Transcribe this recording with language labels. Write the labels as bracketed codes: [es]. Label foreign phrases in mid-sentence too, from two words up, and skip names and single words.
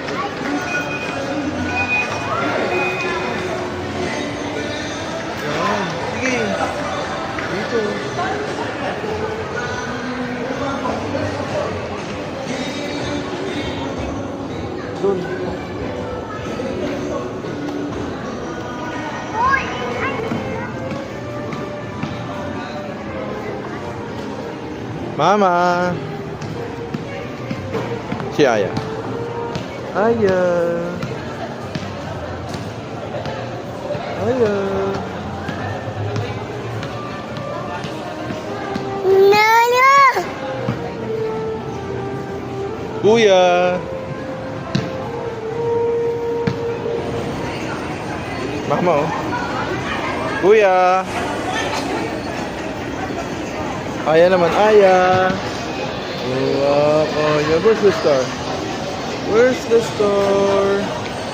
[tl] Yan. Sige. Dito. Doon. Uy! Ay! Mama. Si Aya. Aya. Aya. Nana! Kuya. Mama oh. Kuya. Aya naman, Aya. Oh, Aya. [en] Where's the store? Where's the store?